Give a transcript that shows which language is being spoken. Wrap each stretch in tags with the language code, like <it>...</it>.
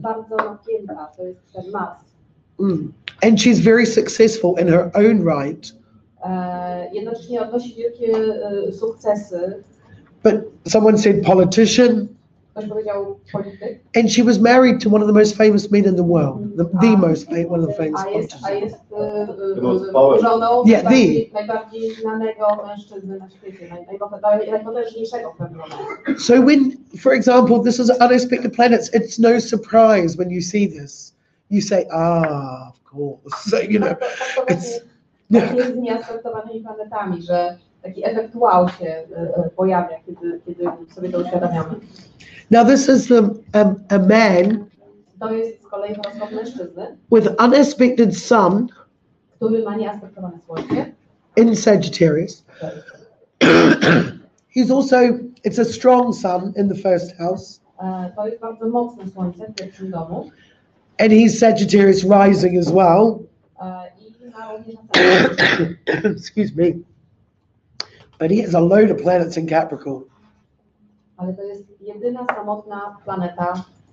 <pl>bardzo napięta, to jest ten Mars.</pl> <en>And she's very successful in her own right.</en> <pl>Jednocześnie odnosi wielkie sukcesy.</pl> <en>But someone said politician,</en> <pl>Ktoś powiedział polityk.</pl> <en>and she was married to one of the most famous men in the world, the most famous, one of the famous</en> <pl>A jest</pl> <en>politicians.</en> <pl>żoną</pl> <en>Yeah,</en> <pl>najbardziej znanego mężczyzny na świecie, najpotężniejszego w pewnym momencie.</pl> <en>So when, for example, this is unexpected planets, it's no surprise when you see this. You say, ah, of course. So, you know, it's...</en> <pl>Tak jest z nieaspektowanymi planetami, że taki efekt wow się pojawia, kiedy sobie to uświadamiamy.</pl> <en>Now this is a man</en> <pl>To jest z kolei horoskop mężczyzny,</pl> <en>with unaspected sun</en> <pl>który ma nieaspektowane słońce.</pl> <en>in Sagittarius. He's also, it's a strong sun in the first house.</en> <pl>To jest bardzo mocne słońce w pierwszym domu.</pl> <en>And he's Sagittarius rising as well.</en> <pl>I ma również ascendent.</pl> <en>Excuse me. But he has a load of planets in Capricorn.</en> <pl>Ale to jest jedyna samotna planeta.</pl>